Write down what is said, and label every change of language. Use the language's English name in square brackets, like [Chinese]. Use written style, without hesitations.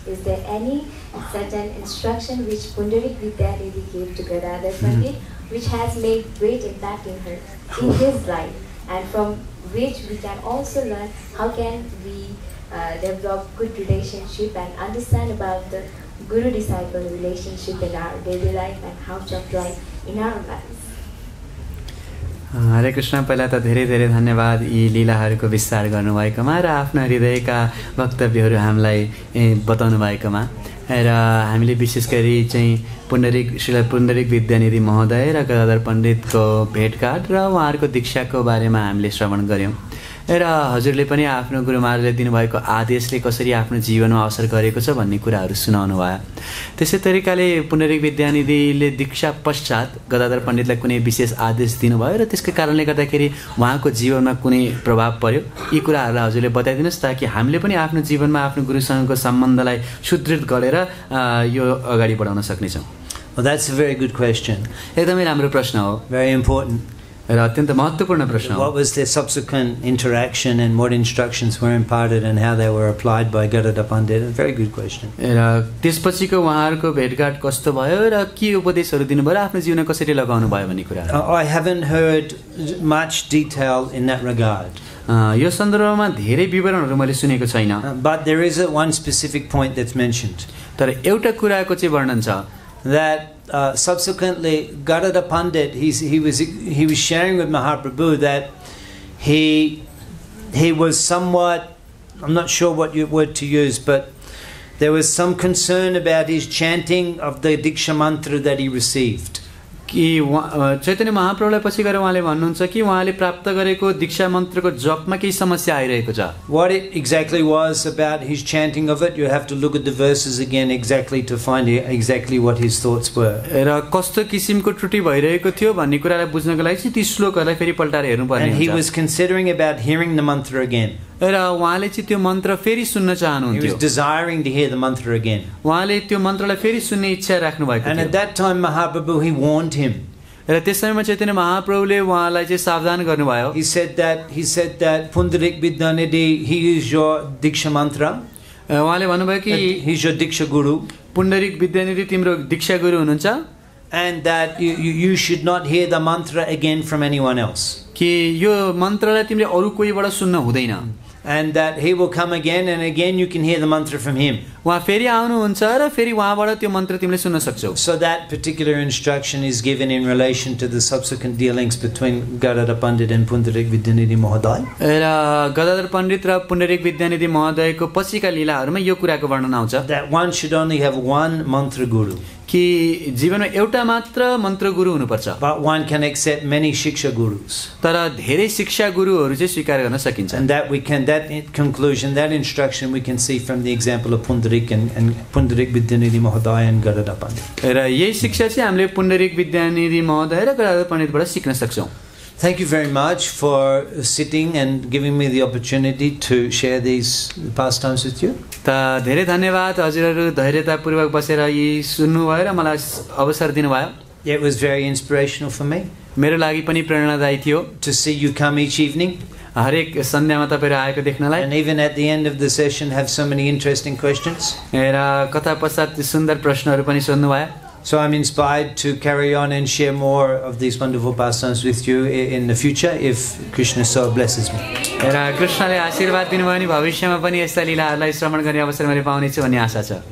[English] Is there any certain instruction which Pundarik Vidyanidhi gave to Gadadhar Pandit, which has made great impact in his life, and from which we can also learn how can we develop good relationship and understand about the Guru-disciple relationship in our daily life and how to apply in our lives. [Nepali] हरे कृष्ण पहिला त धेरै धेरै धन्यवाद यी लीलाहरूको विस्तार गर्नुभएकोमा र आफ्ना हृदयका वक्तव्यहरू हामीलाई बताउनु भएकोमा र हामीले विशेष गरी चाहिँ श्री पुण्डरिक विद्यानिधि महोदय र गदाधर पण्डितको भेटघाट र उहाँहरूको दीक्षाको बारेमा हामीले श्रवण गऱ्यौँ र हजुरले पनि आफ्नो गुरु महाराजले दिनुभएको आदेशले कसरी आफ्नो जीवनमा असर गरेको छ भन्ने कुराहरू सुनाउनु भयो त्यसै तरिकाले पुण्डरिक विद्यानिधिले दीक्षा पश्चात गदाधर पण्डितलाई कुनै विशेष आदेश दिनुभयो र त्यसकै कारणले गर्दाखेरि उहाँको जीवनमा कुनै प्रभाव पर्यो यी कुराहरूलाई हजुरले बताइदिनुहोस् ताकि हामीले पनि आफ्नो जीवनमा आफ्नो गुरुसँगको सम्बन्धलाई सुदृढ गरेर यो अगाडि बढाउन सक्नेछौँ [English] Well, that's a very good question. [Nepali] एकदमै राम्रो प्रश्न हो [English] Very important. [Nepali] र अत्यन्त महत्त्वपूर्ण प्रश्न हो [English] What was their subsequent interaction and what instructions were imparted and how they were applied by Gadadhar Pandit? A very good question. [Nepali] र त्यसपछिको उहाँहरूको भेटघाट कस्तो भयो र के उपदेशहरू दिनुभयो र आफ्नो जीवनमा कसरी लगाउनु भयो भन्ने कुरा [English] I haven't heard much detail in that regard. [Nepali] यो सन्दर्भमा धेरै विवरणहरू मैले सुनेको छैन [English] But there is one specific point that's mentioned. [Nepali] तर एउटा कुराको चाहिँ वर्णन छ [English] That subsequently Gadadhar Pandit he was sharing with Mahaprabhu that he was somewhat, I'm not sure what word to use, but there was some concern about his chanting of the Diksha mantra that he received. [Nepali] कि चैतन्य महाप्रभुलाई पछि गएर उहाँले भन्नुहुन्छ कि उहाँले प्राप्त गरेको दीक्षा मन्त्रको जपमा केही समस्या आइरहेको छ [English] What it exactly was about his chanting of it, you have to look at the verses again exactly to find exactly what his thoughts were. [Nepali] र कस्तो किसिमको त्रुटि भइरहेको थियो भन्ने कुरालाई बुझ्नको लागि चाहिँ ती श्लोकहरूलाई फेरि पल्टाएर हेर्नुपर्ने [English] And he [Nepali] हुन्छ [English] was considering about hearing the mantra again. [Nepali] र उहाँले चाहिँ त्यो मन्त्र फेरि सुन्न [English] He [Nepali] चाहनुहुन्थ्यो [English] was desiring to hear the mantra again. [Nepali] उहाँले त्यो मन्त्रलाई फेरि सुन्ने इच्छा राख्नु भएको [English] And [Nepali] थियो [English] at that time Mahaprabhu, he warned him. [Nepali] र त्यस समयमा चैतन्य महाप्रभुले उहाँलाई चाहिँ सावधान गर्नुभयो [English] He said that Pundarik Vidyanidhi, he is your Diksha mantra. [Nepali] उहाँले भन्नुभयो कि [English] He's your Diksha Guru. [Nepali] Pundarika Vidyanidhi तिम्रो दीक्षा गुरु हुनुहुन्छ [English] And that you should not hear the mantra again from anyone else. [Nepali] कि यो मन्त्रलाई तिमीले अरू कोहीबाट सुन्न हुँदैन [English] And that he will come again and again you can hear the mantra from him. [Nepali] उहाँ फेरि आउनुहुन्छ र फेरि उहाँबाट त्यो मन्त्र तिमीले सुन्न सक्छौ। [English] So that particular instruction is given in relation to the subsequent dealings between Gadadhar Pandit and Pundarik Vidyanidhi Mahoday. [Nepali] र गदाधर पण्डित र पुण्डरीक विद्यानिधि महोदयको पछिका लीलाहरूमा यो कुराको वर्णन आउँछ [English] That one should only have one mantra guru, [Nepali] कि जीवनमा एउटा मात्र मन्त्र गुरु हुनुपर्छ, [English] but one can accept many shiksha gurus. [Nepali] तर धेरै शिक्षा गुरुहरू चाहिँ स्वीकार गर्न सकिन्छ। [English] And that conclusion, that instruction we can see from the example of Pundarik and Pundarik Vidyanidhi Mahoday and Gadadhar Pandit. [Nepali] र यही शिक्षा चाहिँ हामीले पुण्डरीक विद्यानिधि महोदय र गदाधर पण्डितबाट सिक्न सक्छौँ। [English] Thank you very much for sitting and giving me the opportunity to share these pastimes with you. [Nepali] त धेरै धन्यवाद हजुरहरू धैर्यतापूर्वक बसेर यी सुन्नुभयो र मलाई अवसर दिनुभयो। [English] It was very inspirational for me [Nepali] मेरो लागि पनि प्रेरणादायी थियो [English] to see you come each evening, [Nepali] हरेक सन्ध्यामा तपाईँहरू आएको देख्नलाई, [English] and even at the end of the session have so many interesting questions. [Nepali] र कथा पश्चात सुन्दर प्रश्नहरू पनि सोध्नुभयो। [English] So I'm inspired to carry on and share more of these wonderful pastimes with you in the future if Krishna so blesses me. [Nepali] र कृष्णले आशीर्वाद दिनुभयो भने भविष्यमा पनि यस्ता लीलाहरूलाई श्रवण गर्ने अवसर मैले पाउनेछु भन्ने आशा छ।